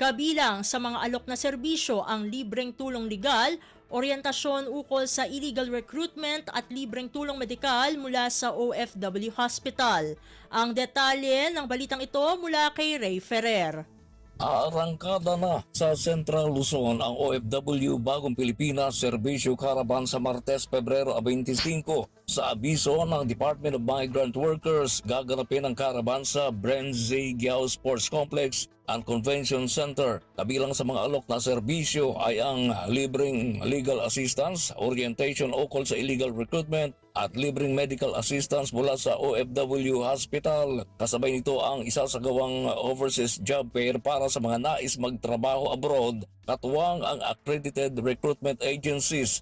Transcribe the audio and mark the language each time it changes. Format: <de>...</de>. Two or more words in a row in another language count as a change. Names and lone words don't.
<tl>Kabilang sa mga alok na serbisyo ang libreng tulong legal, oryentasyon ukol sa</tl> <en>illegal recruitment</en> <tl>at libreng tulong medikal mula sa OFW Hospital. Ang detalye ng balitang ito mula kay Ray Ferrer. Aarangkada na sa Central Luzon ang OFW Bagong Pilipinas Serbisyo Caravan sa Martes, Pebrero 25. Sa abiso ng Department of Migrant Workers, gaganapin ang caravan sa Brenzy Giao Sports Complex and Convention Center. Kabilang sa mga alok na serbisyo ay ang libreng</tl> <en>legal assistance,</en> <tl>orientation ukol sa</tl> <en>illegal recruitment</en> <tl>at libreng</tl> <en>medical assistance</en> <tl>mula sa OFW Hospital. Kasabay nito ang isasagawang</tl> <en>overseas job fair</en> <tl>para sa mga nais magtrabaho abroad, katuwang ang</tl> <en>accredited recruitment agencies.</en>